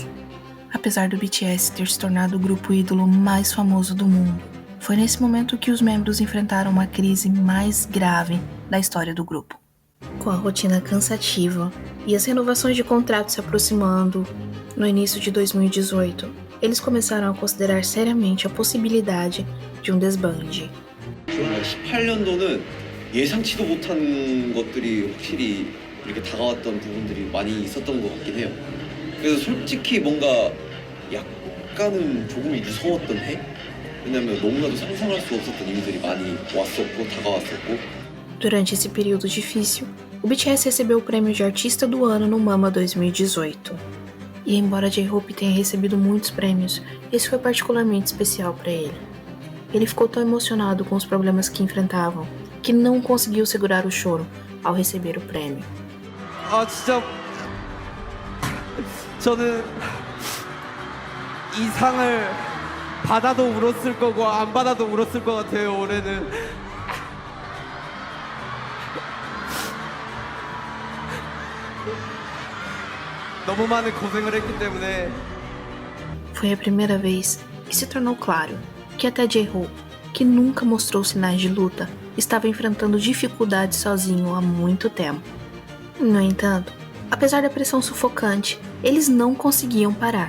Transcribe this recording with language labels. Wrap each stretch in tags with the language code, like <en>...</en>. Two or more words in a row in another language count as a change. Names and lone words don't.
<pt>Apesar do BTS ter se tornado o grupo ídolo mais famoso do mundo, foi nesse momento que os membros enfrentaram uma crise mais grave da história do grupo. Com a rotina cansativa e as renovações de contrato se aproximando, no início de 2018, eles começaram a considerar seriamente a possibilidade de um desbande.</pt> <ko>18년도는 예상치도 못한 것들이 확실히 이렇게 다가왔던 부분들이 많이 있었던 것 같긴 해요. 그래서 솔직히 뭔가 약간은 조금 무서웠던 해? 왜냐면 너무나도 상상할 수 없었던 일들이 많이 왔었고 다가왔었고.</ko> <pt>Durante esse período difícil, o BTS recebeu o prêmio de Artista do Ano no MAMA 2018. E embora J-Hope tenha recebido muitos prêmios, esse foi particularmente especial para ele. Ele ficou tão emocionado com os problemas que enfrentavam, que não conseguiu segurar o choro ao receber o prêmio.</pt> <ko>진짜 저는 이 상을 받아도 울었을 거고 안 받아도 울었을 것 같아요. 올해는 너무 많은 고생을 했기 때문에.</ko> <pt>Foi a primeira vez que se tornou claro que até J-Hope, que nunca mostrou sinais de luta, estava enfrentando dificuldades sozinho há muito tempo. No entanto, apesar da pressão sufocante, eles não conseguiam parar.</pt>